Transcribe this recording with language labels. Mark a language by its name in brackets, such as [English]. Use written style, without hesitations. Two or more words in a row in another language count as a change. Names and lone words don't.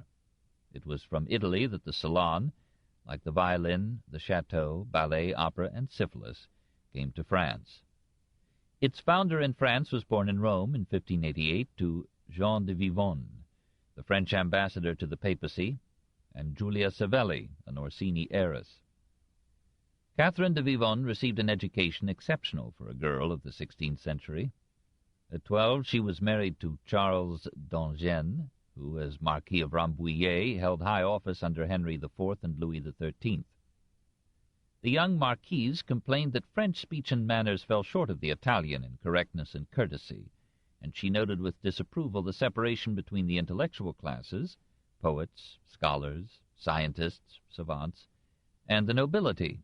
[English] It was from Italy that the salon, like the violin, the chateau, ballet, opera, and syphilis, came to France. Its founder in France was born in Rome in 1588 to Jean de Vivonne, the French ambassador to the papacy, and Giulia Savelli, an Orsini heiress. Catherine de Vivonne received an education exceptional for a girl of the 16th century. At 12 she was married to Charles d'Angennes, who, as Marquis of Rambouillet, held high office under Henry IV and Louis XIII. The young Marquise complained that French speech and manners fell short of the Italian in correctness and courtesy, and she noted with disapproval the separation between the intellectual classes, poets, scholars, scientists, savants, and the nobility.